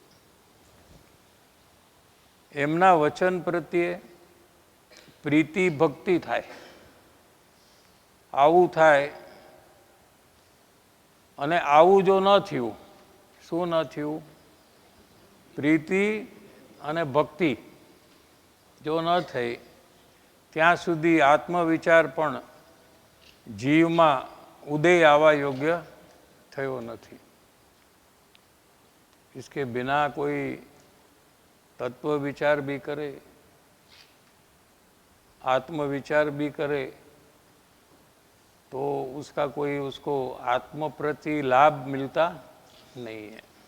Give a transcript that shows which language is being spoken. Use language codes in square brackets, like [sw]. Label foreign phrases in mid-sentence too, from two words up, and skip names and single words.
[gu] એમના વચન પ્રત્યે પ્રીતિ ભક્તિ થાય, આવું થાય અને આવું જો ન થયું, શું ન થયું? પ્રીતિ અને ભક્તિ જો ન થઈ ત્યાં સુધી આત્મવિચાર પણ જીવમાં ઉદય આવા યોગ્ય થયો નથી. [hi] इसके बिना कोई तत्व विचार भी करे, आत्मविचार भी करे, तो उसका कोई उसको आत्म प्रति लाभ मिलता नहीं है.